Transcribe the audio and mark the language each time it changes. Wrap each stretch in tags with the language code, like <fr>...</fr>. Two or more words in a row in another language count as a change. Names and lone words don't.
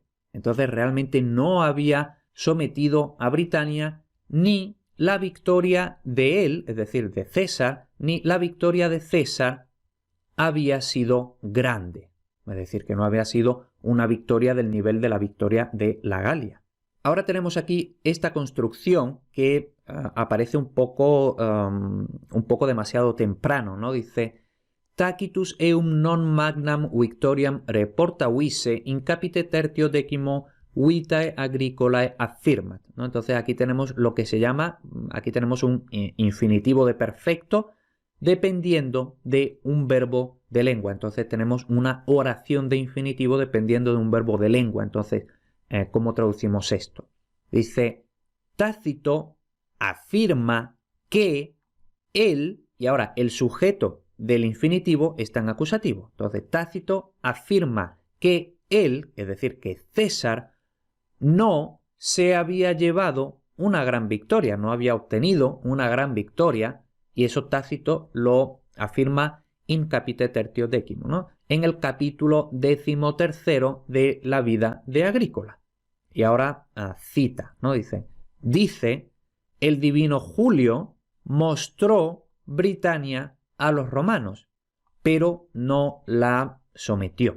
<es>Entonces realmente no había sometido a Britania ni la victoria de él, es decir, de César, ni la victoria de César había sido grande. Es decir, que no había sido una victoria del nivel de la victoria de la Galia. Ahora tenemos aquí esta construcción que aparece un poco demasiado temprano, ¿no? Dice,</es> <la>Tacitus eum non magnam victoriam reportavisse in capite tertio decimo vitae agricolae affirmat,</la> <es>¿no? Entonces aquí tenemos lo que se llama, aquí tenemos un infinitivo de perfecto dependiendo de un verbo de lengua. Entonces tenemos una oración de infinitivo dependiendo de un verbo de lengua. Entonces, ¿cómo traducimos esto? Dice, Tácito afirma que él, y ahora el sujeto del infinitivo está en acusativo. Entonces, Tácito afirma que él, es decir, que César, no se había llevado una gran victoria, no había obtenido una gran victoria, y eso Tácito lo afirma</es> <la>in capite tertio decimo,</la> <es>¿no? En el capítulo 13 de la vida de Agrícola. Y ahora cita, ¿no? Dice, el divino Julio mostró Britania a los romanos, pero no la sometió.</es>